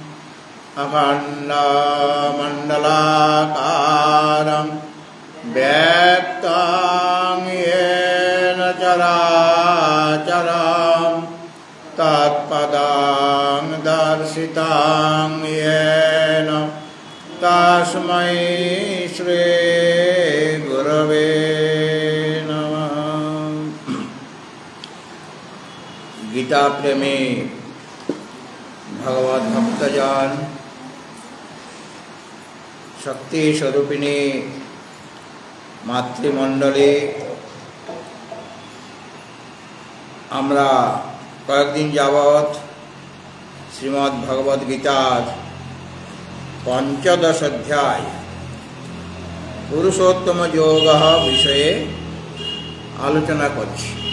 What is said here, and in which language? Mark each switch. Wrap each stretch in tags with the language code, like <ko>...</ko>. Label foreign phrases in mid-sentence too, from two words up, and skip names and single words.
<sa>अखण्डमण्डलाकारं व्यक्तं येन चराचरं तत्पदं दर्शितं येन तस्मै श्री गुरवे नमः।</sa> <hi>गीता प्रेमी भगवत भक्तजन, शक्ति स्वरूपिणी मातृमंडली,</hi> <bn>আমরা কয়েকদিন যাবৎ শ্রীমদ্ ভগবদ গীতার পঞ্চদশ অধ্যায় পুরুষোত্তম যোগ বিষয়ে আলোচনা করছি।</bn>